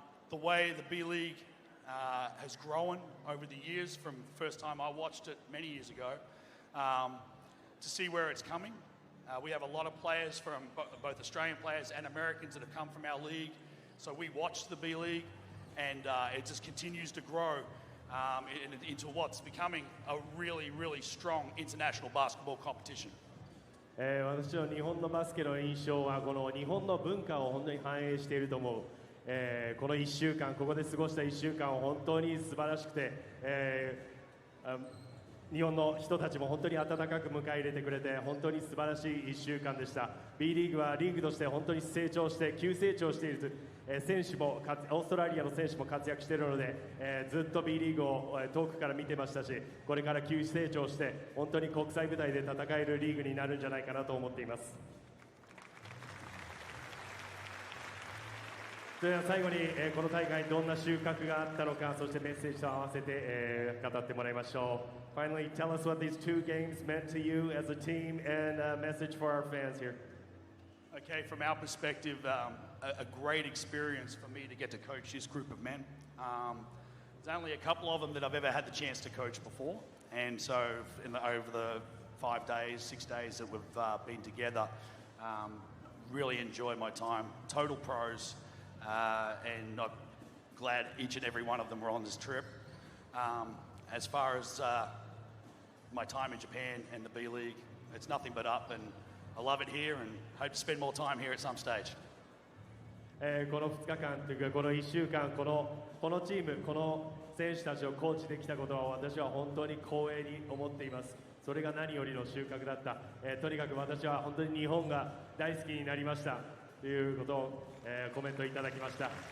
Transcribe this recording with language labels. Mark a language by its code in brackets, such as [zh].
[en] The way the B.LEAGUE has grown over the years from the first time I watched it many years ago to see where it's coming. We have a lot of players from both Australian players and Americans that have come from our league. So we watch the B.LEAGUE, and it just continues to grow into what's becoming a really, really strong international basketball competition. [ja] 私の日本のバスケの印象はこの日本の文化を本当に反映していると思う。この1週間、ここで過ごした1週間は本当に素晴らしくて、日本の人たちも本当に温かく迎え入れてくれて、本当に素晴らしい1週間でした。 B リーグはリーグとして本当に成長して、急成長している選手も、オーストラリアの選手も活躍しているので、ずっと B リーグを遠くから見てましたし、これから急成長して、本当に国際舞台で戦えるリーグになるんじゃないかなと思っています。それでは最後に、この大会どんな収穫があったのか、そしてメッセージと合わせて、語ってもらいましょう。 [en] Finally, tell us what these 2 games meant to you as a team, and a message for our fans here. Okay, from our perspective, a great experience for me to get to coach this group of men. There's only a couple of them that I've ever had the chance to coach before, and so over the 5 days, 6 days that we've been together, really enjoyed my time. Total pros. And I'm glad each and every one of them were on this trip. As far as my time in Japan and the B.LEAGUE, it's nothing but up, and I love it here and hope to spend more time here at some stage. [ja] この2日間というかこの1週間このチームこの選手たちをコーチできたことは私は本当に光栄に思っています。それが何よりの収穫だった。とにかく私は本当に日本が大好きになりましたということを、コメントいただきました。